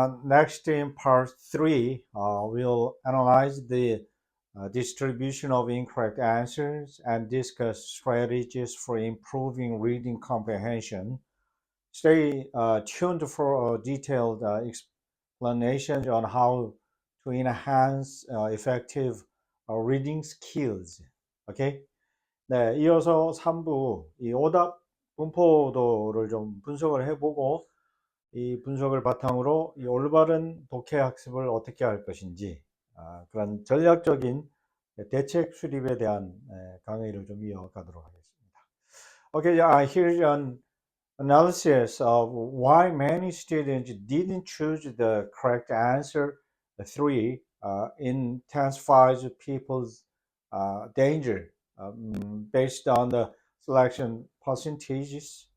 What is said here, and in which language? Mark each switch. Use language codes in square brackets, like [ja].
[en] Next, in part three, we'll analyze the distribution of incorrect answers and discuss strategies for improving reading comprehension. Stay tuned for detailed explanations on how to enhance effective reading skills. Okay? [ko] 네, 이어서 3부 이 오답 분포도를 좀 분석을 해보고 이 분석을 바탕으로 이 올바른 독해 학습을 어떻게 할 것인지 그런 전략적인 대책 수립에 대한 강의를 좀 이어가도록 하겠습니다. [en] Okay, here's an analysis of why many students didn't choose the correct answer. The three intensifies people's danger based on the selection percentages.